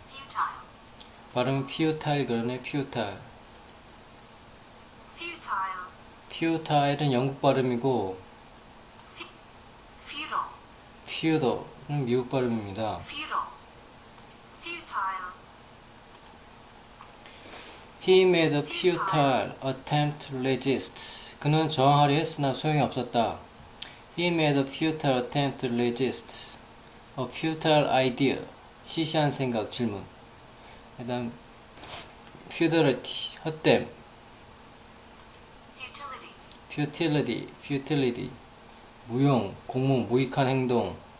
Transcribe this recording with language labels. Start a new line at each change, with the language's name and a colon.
English: Futile.
Korean: 발음은 futile 그러네.
English: futile. Futile.
Korean: futile 영국 발음이고
English: Futile.
Korean: feudal은 미국 발음입니다.
English: Futile. Futile. He made a futile attempt to resist.
Korean: 그는 저항하려 했으나 소용이 없었다.
English: He made a futile attempt to resist. A futile idea.
Korean: 시시한 생각, 질문. 그 다음 futility, 헛됨.
English: Futility.
Korean: futility, 무용, 공무, 무익한 행동.